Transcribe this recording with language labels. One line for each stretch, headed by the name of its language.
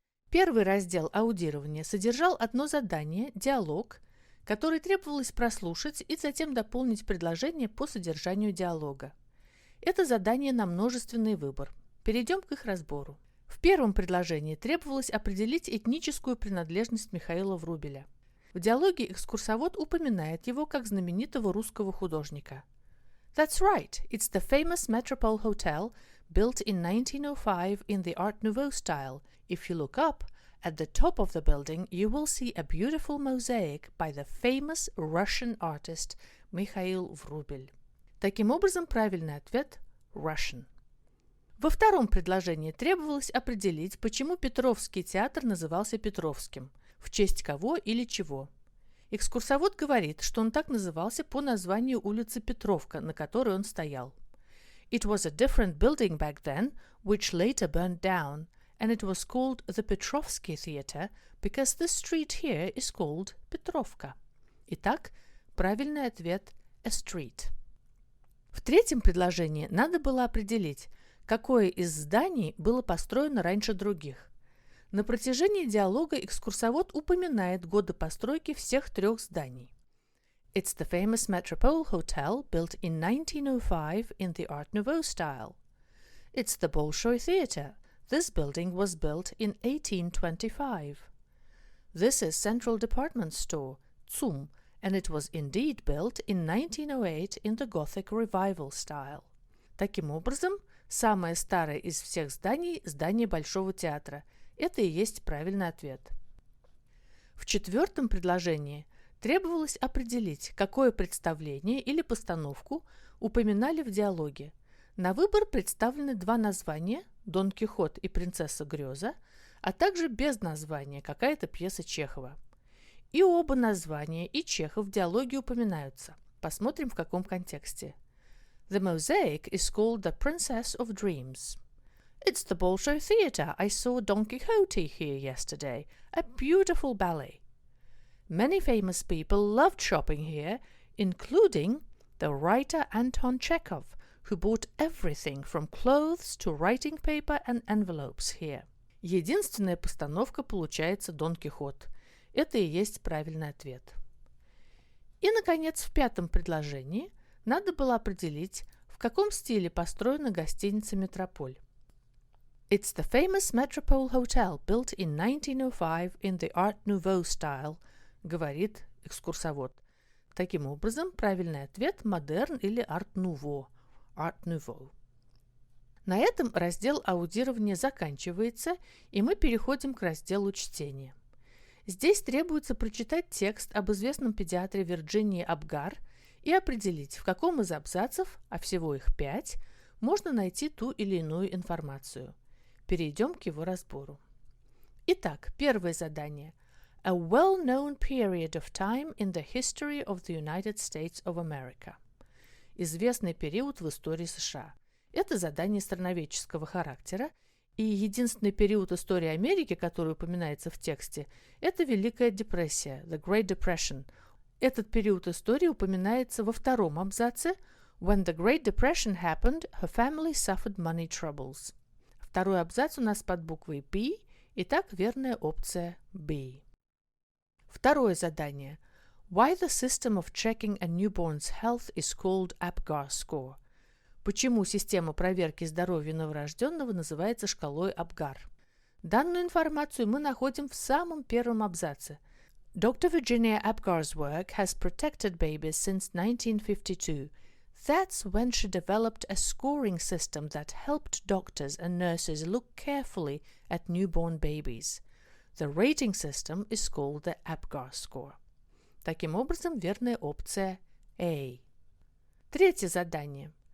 Russian: Первый раздел аудирования содержал одно задание – диалог, который требовалось прослушать и затем дополнить предложение по содержанию диалога. Это задание на множественный выбор. Перейдем к их разбору. В первом предложении требовалось определить этническую принадлежность Михаила Врубеля. В диалоге экскурсовод упоминает его как знаменитого русского художника.
English: That's right, it's the famous Metropole Hotel, built in 1905 in the Art Nouveau style. If you look up, at the top of the building, you will see a beautiful mosaic by the famous Russian artist Mikhail Vrubel.
Russian: Таким образом, правильный ответ – Russian. Во втором предложении требовалось определить, почему Петровский театр назывался Петровским, в честь кого или чего. Экскурсовод говорит, что он так назывался по названию улицы Петровка, на которой он стоял.
English: It was a different building back then, which later burned down, and it was called the Petrovsky Theatre because this street here is called Petrovka.
Russian: Итак, правильный ответ –
English: a street.
Russian: В третьем предложении надо было определить, какое из зданий было построено раньше других. На протяжении диалога экскурсовод упоминает годы постройки всех трех зданий.
English: It's the famous Metropole Hotel built in 1905 in the Art Nouveau style. It's the Bolshoi Theatre. This building was built in 1825. This is Central Department Store, ZUM, and it was indeed built in 1908 in the Gothic Revival style.
Russian: Таким образом, самое старое из всех зданий – здание Большого театра. Это и есть правильный ответ. В четвертом предложении требовалось определить, какое представление или постановку упоминали в диалоге. На выбор представлены два названия – «Дон Кихот» и «Принцесса Греза», а также без названия какая-то пьеса Чехова. И оба названия, и Чехов в диалоге упоминаются. Посмотрим, в каком контексте.
English: The mosaic is called the Princess of Dreams. It's the Bolshoi Theatre. I saw Don Quixote here yesterday. A beautiful ballet. Many famous people loved shopping here, including the writer Anton Chekhov, who bought everything from clothes to writing paper and envelopes here.
Russian: Единственная постановка получается «Дон Кихот». Это и есть правильный ответ. И, наконец, в пятом предложении надо было определить, в каком стиле построена гостиница «Метрополь».
English: It's the famous Metropole Hotel, built in 1905 in the Art Nouveau style,
Russian: говорит экскурсовод. Таким образом, правильный ответ – модерн или Art Nouveau.
English: Art Nouveau.
Russian: На этом раздел аудирования заканчивается, и мы переходим к разделу чтения. Здесь требуется прочитать текст об известном педиатре Вирджинии Абгар и определить, в каком из абзацев, а всего их 5, можно найти ту или иную информацию. Перейдем к его разбору. Итак, первое задание.
English: A well-known period of time in the history of the United States of America.
Russian: Известный период в истории США. Это задание страноведческого характера, и единственный период истории Америки, который упоминается в тексте, это Великая депрессия, the Great Depression. Этот период истории упоминается во втором абзаце.
English: When the Great Depression happened, her family suffered money troubles.
Russian: Второй абзац у нас под буквой B, итак, верная опция B. Второе задание.
English: Why the system of checking a newborn's health is called Apgar score?
Russian: Почему система проверки здоровья новорожденного называется шкалой Апгар? Данную информацию мы находим в самом первом абзаце.
English: Dr. Virginia Apgar's work has protected babies since 1952. That's when she developed a scoring system that helped doctors and nurses look carefully at newborn babies. The rating system is called the Apgar score.
Russian: Таким образом, верная опция A. Третье задание.